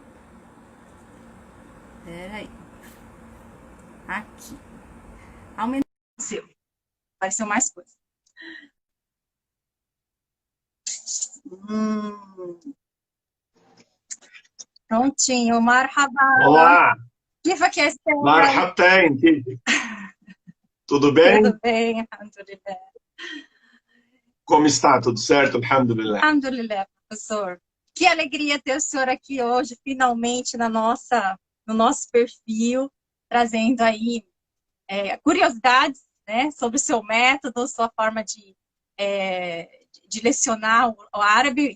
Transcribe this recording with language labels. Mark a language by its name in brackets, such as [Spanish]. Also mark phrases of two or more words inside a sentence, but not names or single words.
[Portuguese] Peraí. Aqui. Aumentou. Apareceu mais coisa. Prontinho. Marhaba. Olá. [Arabic] كيفك يا استاذ؟ [Portuguese] Marhabain, tudo bem? Tudo bem, alhamdulillah. Como está? Tudo certo? Alhamdulillah. Alhamdulillah, professor. Que alegria ter o senhor aqui hoje, finalmente, no nosso perfil, trazendo aí curiosidades, né, sobre o seu método, sua forma de lecionar o árabe.